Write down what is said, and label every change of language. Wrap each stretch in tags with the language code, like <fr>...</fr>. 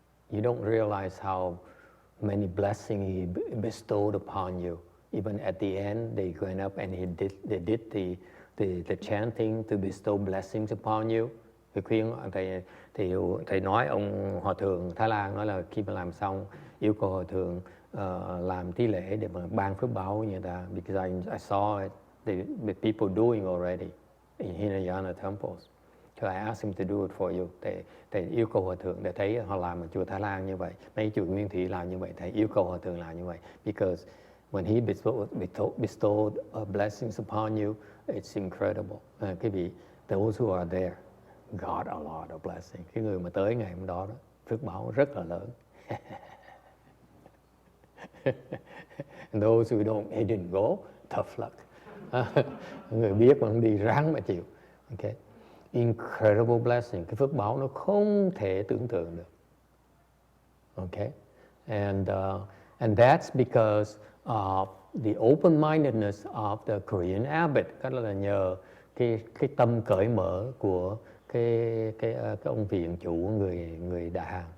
<en>You don't realize how many blessings he bestowed upon you. Even at the end, they went up and they did the chanting to bestow blessings upon you.</en> <vi>Thì khuyên thầy nói ông hòa thượng Thái Lan nói là khi mà làm xong yêu cầu hòa thượng làm tí lễ để mà ban phước báo như ta.</vi> <en>Because I saw it, the people doing already in Hinayana temples. So I asked him to do it for you.</en> <vi>Thầy yêu cầu hòa thượng để thấy họ làm ở chùa Thái Lan như vậy, mấy chùa Nguyên Thủy làm như vậy, thầy yêu cầu hòa thượng làm như vậy.</vi> <en>Because when he bestowed blessings upon you, it's incredible.</en> <vi>Quý vị,</vi> <en>those who are there got a lot of blessings.</en> <vi>Cái người mà tới ngày hôm đó, phước báo rất là lớn.</vi> <en>And those who don't, he didn't go, tough luck.</en> <vi>Người biết mà không đi ráng mà chịu. Okay.</vi> <en>Incredible blessing.</en> <vi>Cái phước báo nó không thể tưởng tượng được.</vi> <en>Okay. And that's because of the open-mindedness of the Korean abbot.</en> <vi>Đó là nhờ cái tâm cởi mở của cái ông viện chủ người Đại Hàn.</vi>